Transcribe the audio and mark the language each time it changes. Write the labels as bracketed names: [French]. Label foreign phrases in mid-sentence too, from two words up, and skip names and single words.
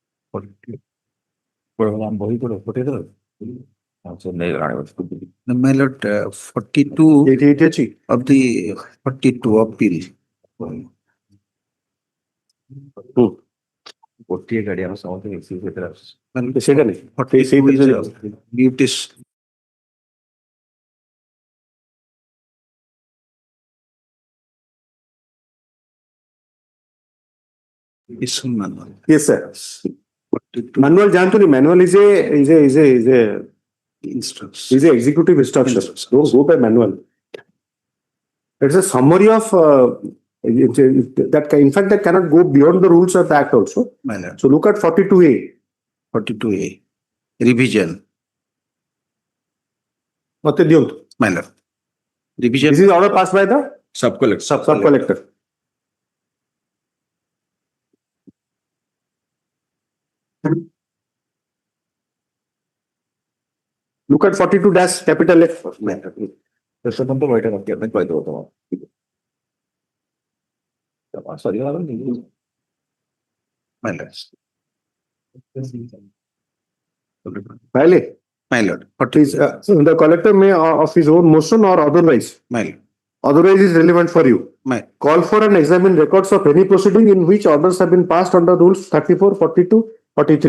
[English] My lord, 42 Eighty eight ଅଛି of the 42 appeal. [Odia] ଗୋଟିଏ ଗାଡି ଆମ ସମସ୍ତେ ମିଶିକି ସେଥିରେ ଆସୁଛି। ସେଇଟା ନାହିଁ [English] 42 is mutation. Issue manual. yes sir 42 manual ଜାଣନ୍ତୁନି manual is a instruction. is a executive instruction don't go by manual it's a summary of that in fact that cannot go beyond the rules of the act also My lord, so look at 42A 42A. Revision. [Odia] ମତେ ଦିଅନ୍ତୁ [English] My lord. Revision. this is order passed by the Sub collector. sub collector look at 42 dash capital F [Odia] ତ ବହିଟା ରଖିବା ପାଇଁ କହିଦେବ ତମ ସରିଗଲା ନେଇକି [English] My lord. Vale. My lord. Please, the collector may of his own motion or otherwise My lord. otherwise is relevant for you My call for and examine records of any proceeding in which orders have been passed under rules 34 42 43